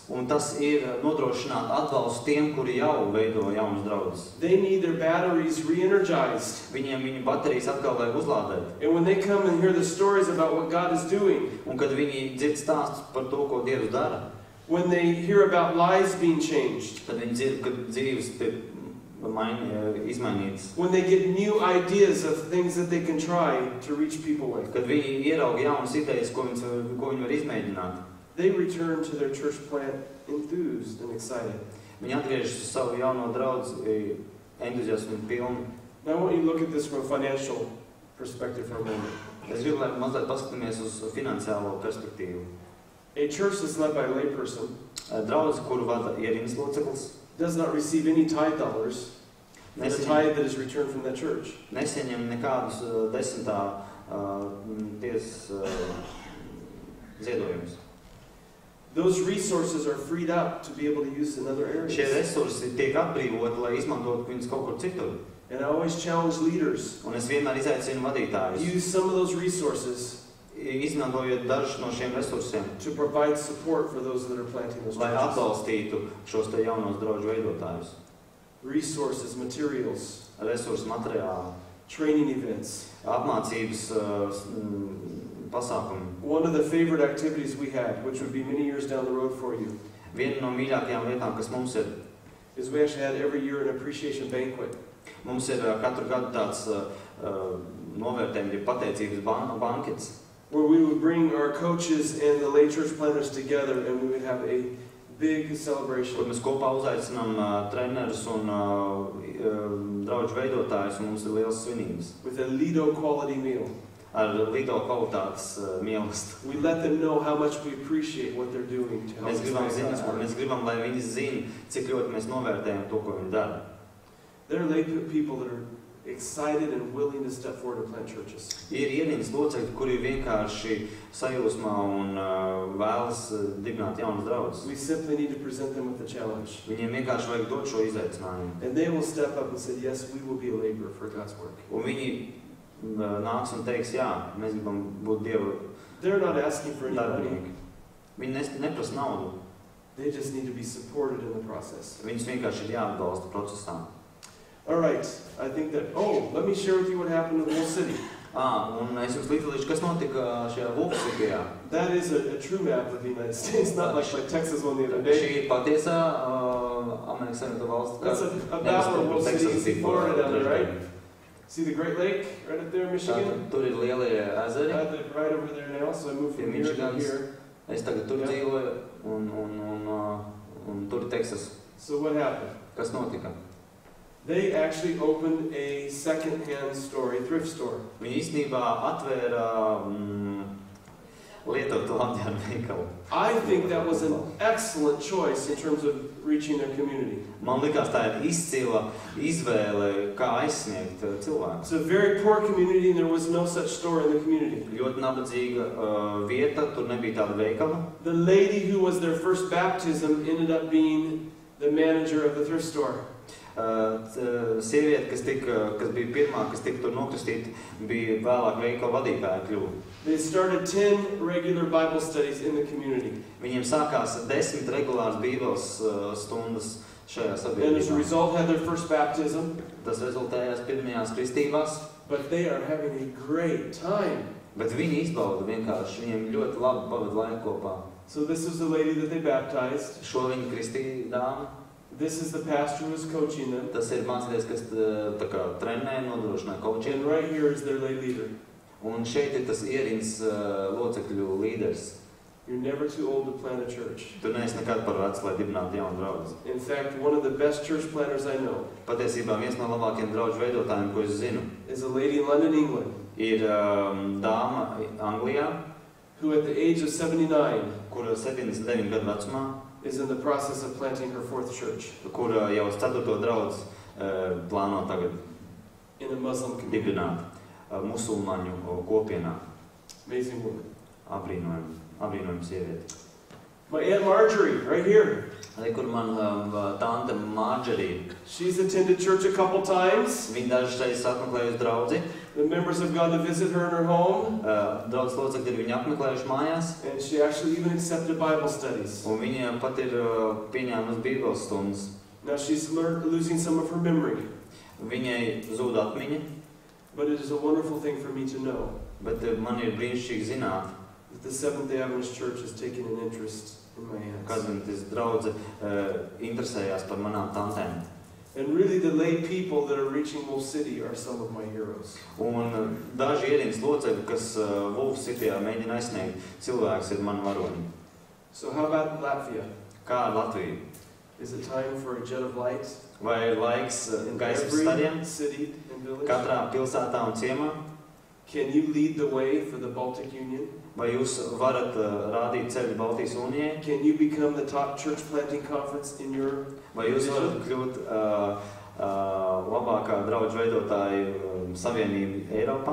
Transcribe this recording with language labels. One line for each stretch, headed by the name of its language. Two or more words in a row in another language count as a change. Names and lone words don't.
Latvian: Un tas ir nodrošināt atbalstu tiem, kuri jau veido jaunas draudzes.
English: They need their batteries re-energized.
Latvian: Viņiem viņu baterijas atkal vajag uzlādēt.
English: And when they come and hear the stories about what God is doing,
Latvian: Un kad viņi dzird stāstus par to, ko Dievs dara,
English: when they hear about lives being changed,
Latvian: tad viņi dzird, ka dzīves tiek izmainītas.
English: when they get new ideas of things that they can try to reach people with,
Latvian: Kad viņi ierauga jaunas idejas, ko viņi var izmēģināt,
English: they return to their church plant enthused and excited.
Latvian: viņi atgriežas uz savu jauno draudzi entuziasmu pilni.
English: Now I want you to look at this from a financial perspective for a moment.
Latvian: Es gribu, lai mazliet paskatāmies uz finansiālo perspektīvu.
English: A church that's led by a layperson
Latvian: Draudze, kuru vada ierindas loceklis,
English: does not receive any tithe dollars for the tithe that is returned from that church.
Latvian: nesaņem nekādus desmitā tiesas ziedojumus.
English: Those resources are freed up to be able to use in other
Latvian: Šie
English: areas.
Latvian: resursi tiek atbrīvoti, lai izmantotu viņus kaut kur citur.
English: And I always challenge leaders,
Latvian: Un es vienmēr izaicinu vadītājus,
English: use some of those resources
Latvian: izmantojot dažus no šiem resursiem,
English: to provide support for those that are planting those
Latvian: lai
English: churches.
Latvian: atbalstītu šos te jaunos draudžu veidotājus.
English: Resources, materials,
Latvian: Resursu materiāli,
English: training events.
Latvian: apmācības pasākumi.
English: One of the favorite activities we had, which would be many years down the road for you,
Latvian: Viena no mīļākajām lietām, kas mums ir,
English: is we actually had every year an appreciation banquet.
Latvian: mums ir katru gadu tāds novērtējums, ja pateicības bankets,
English: Where we would bring our coaches and the lay church planters together and we would have a big
Latvian: kur
English: celebration.
Latvian: mēs kopā uzaicinām trenerus un draudžu veidotājus, un mums ir liels svinības
English: With a Lido quality meal.
Latvian: ar lido kvalitātes mīlestību.
English: We let them know how much we appreciate what they're doing to help
Latvian: Mēs gribam,
English: expand God's word.
Latvian: mēs gribam, lai viņi zina, cik ļoti mēs novērtējam to, ko viņi dara.
English: There are lay people that are excited and willing to step forward to plant churches.
Latvian: Ir ierīnas locekļi, kuri vienkārši sajūsmā un vēlas dibināt jaunas draudzes.
English: We simply need to present them with the challenge.
Latvian: Viņiem vienkārši vajag dot šo izaicinājumu.
English: And they will step up and say, yes, we will be a laborer for God's work.
Latvian: Un viņi nāks un teiks, jā, mēs gribam būt Dieva
English: They're not asking for any money.
Latvian: darbinieki. Viņi neprasa naudu.
English: They just need to be supported in the process.
Latvian: Viņus vienkārši ir jāatbalsta procesā.
English: All right, I think that, let me share with you what happened in the whole city.
Latvian: Un es jums līdzdalīšu, kas notika šajā Wolfsburgajā.
English: That is a true map of the United States, not like my Texas one the other day.
Latvian: Šī ir patiesā Amerikas Savienoto Valstu
English: That's a map of Wolf City. You can see Florida down there, right? See the Great Lake right up there in Michigan?
Latvian: Tur ir lielie ezeri.
English: I live right over there now, so I moved from here to here.
Latvian: Es tagad tur dzīvoju un tur ir Teksas.
English: So what happened?
Latvian: Kas notika?
English: They actually opened a second-hand thrift store.
Latvian: Viņi īstenībā atvēra lietotu apģērbu veikalu.
English: I think that was an excellent choice in terms of reaching their community.
Latvian: Man likās, tā ir izcila izvēle, kā aizsniegt cilvēkus.
English: It's a very poor community and there was no such store in the community.
Latvian: Ļoti nabadzīga vieta, tur nebija tāda veikala.
English: The lady who was their first baptism ended up being the manager of the thrift store.
Latvian: Sieviete, kas bija pirmā, kas tika tur nokristīta, bija vēlāk veikala vadītāja kļuva.
English: They started 10 regular Bible studies in the community.
Latvian: Viņiem sākās 10 regulāras Bībeles stundas šajā sabiedrībā.
English: And as a result had their first baptism.
Latvian: Tas rezultējās pirmajās kristībās.
English: But they are having a great time.
Latvian: Bet viņi izbauda vienkārši, viņiem ļoti labi pavada laiku kopā.
English: So this is the lady that they baptized.
Latvian: Šo viņi kristīja dāmu.
English: This is the pastor who is coaching them.
Latvian: Tas ir mācītājs, kas tā kā trenē, nodrošināja coaching.
English: And right here is their lay leader.
Latvian: Un šeit ir tas ierīns locekļu līderis.
English: You're never too old to plant a church.
Latvian: Tu neesi nekad par vecs, lai dibinātu jaunu draudzi.
English: In fact, one of the best church planters I know.
Latvian: Patiesībā viens no labākajiem draudžu veidotājiem, ko es zinu,
English: is a lady in London, England.
Latvian: Ir dāma Anglijā,
English: who at the age of 79
Latvian: kura 79 gadu vecumā
English: is in the process of planting her fourth church.
Latvian: Kura jau 4. draudzi plāno tagad
English: in a Muslim community.
Latvian: Dibināt musulmaņu kopienā.
English: Amazing woman.
Latvian: Abrīnojama sieviete.
English: My Aunt Marjorie, right here.
Latvian: Kur man tante Marjorie.
English: She's attended church a couple times.
Latvian: Viņa dažas reizes apmeklējusi draudzi.
English: The members have gone to visit her in her home.
Latvian: Draudzes locekļi ir viņu apmeklējuši mājās.
English: And she actually even accepted Bible studies.
Latvian: Un viņa pat ir pieņēmusi Bībeles stundas.
English: Now she's losing some of her memory.
Latvian: Viņai zūd atmiņa.
English: But it is a wonderful thing for me to know.
Latvian: Bet man ir brīnišķīgi zināt,
English: that the Seventh-day Adventist Church has taken an interest in my aunts.
Latvian: Adventistu draudze interesējās par manām tantēm.
English: And really the lay people that are reaching Wolf City are some of my heroes.
Latvian: Un daži ierīnas locekļi, kas Wolf Cityā mēģina aizsniegt cilvēks, ir mani varoņi.
English: So how about Latvia?
Latvian: Kā ar Latviju?
English: Is it time for a jet of light?
Latvian: Vai ir laiks gaismas stariem?
English: City and village?
Latvian: Katrā pilsētā un ciemā?
English: Can you lead the way for the Baltic Union?
Latvian: Vai jūs varat rādīt ceļu Baltijas unijai?
English: Can you become the top church planting conference in your
Latvian: Vai jūs varat kļūt labākā draudžu veidotāju savienība Eiropā?